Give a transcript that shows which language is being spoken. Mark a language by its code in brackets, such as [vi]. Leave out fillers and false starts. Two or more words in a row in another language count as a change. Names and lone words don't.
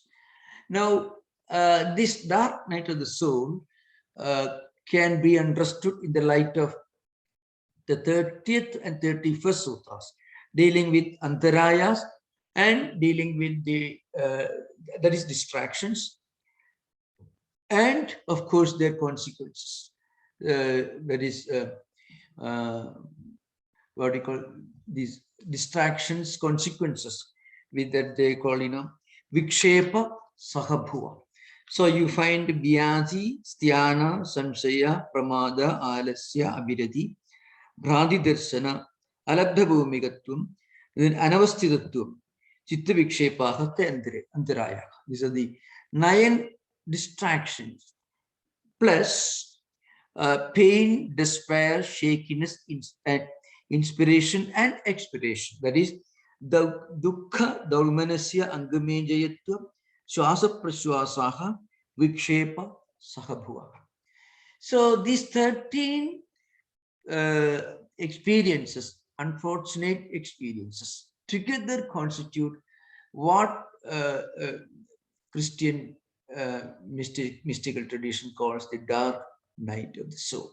[en] Now, this dark night of the soul can be understood in the light of the 30th and 31st sutras, dealing with antarayas and dealing with the that is distractions, and of course their consequences. That is what we call these distractions, consequences, with that they call, [sa] विक्षेप सहभुवः. [en] So you find [sa] व्याधि स्त्यान संशय प्रमाद, आलस्य अविरति भ्रान्ति दर्शन अलब्ध भूमिकत्वम् then अनवस्थितत्वम् चित्त विक्षेपाः अन्तरायाः. [en] These are the 9 distractions, plus pain, despair, shakiness, inspiration and expiration. That is the [sa] दुःख दौर्मनस्य अङ्गमेजयत्व श्वास प्रश्वासाः विक्षेप सहभुवः. [en] So these 13 experiences, unfortunate experiences, together constitute what Christian mystical tradition calls the dark night of the soul.